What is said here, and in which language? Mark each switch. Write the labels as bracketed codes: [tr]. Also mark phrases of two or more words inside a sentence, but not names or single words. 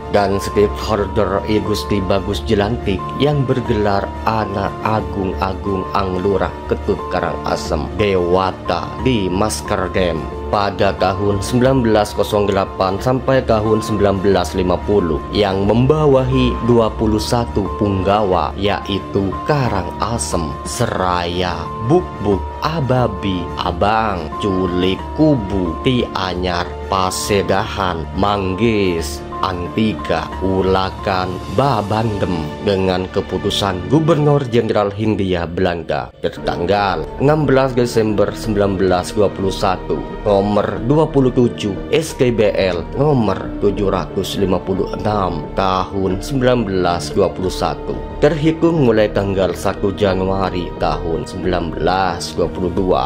[id] Dan stakeholder I Gusti Bagus Jelantik yang bergelar Anak Agung Agung Anglurah Ketut Karangasem Dewata di Maskerdem pada tahun 1908 sampai tahun 1950 yang membawahi 21 punggawa, yaitu Karangasem, Seraya, Bukbuk, Ababi, Abang, Culik, Kubu, Tianyar, Pasedahan, Manggis, Antika, Ulakan, Babandem dengan keputusan Gubernur Jenderal Hindia Belanda tertanggal 16 Desember 1921 nomor 27 SKBL nomor 756 tahun 1921 terhitung mulai tanggal 1 Januari tahun 1922.